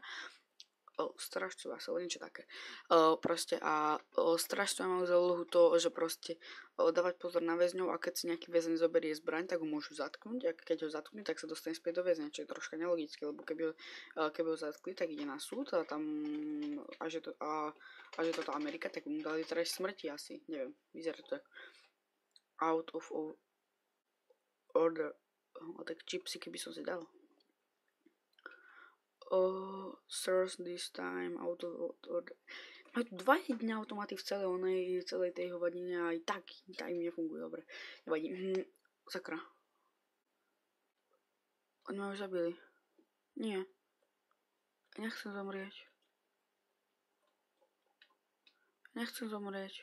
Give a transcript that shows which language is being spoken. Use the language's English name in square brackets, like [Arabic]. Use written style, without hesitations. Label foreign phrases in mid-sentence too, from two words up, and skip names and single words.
[Slovak] Strážcovia, alebo niečo také. Strážcovia majú za úlohu to, že proste dávať pozor na väzňov a keď si nejaký väzeň zoberie zbraň, tak ho môžu zatknúť a keď ho zatknú, tak sa dostane späť do väzňa, čo je troška nelogické, lebo keby ho zatkli, tak ide na súd a tam že toto Amerika, tak mu dali trest smrti asi, neviem, vyzerá to tak [English] out of order, [Slovak] tak chipsy keby som si dal. [English] Source this time out of order. [Slovak] Majú tu 2 jedné automaty v celej tej hovadine a aj tak im nefungujú dobre. Nevadí. Sakra. Oni ma už zabili. Nie. Nechcem zomrieť. Nechcem zomrieť.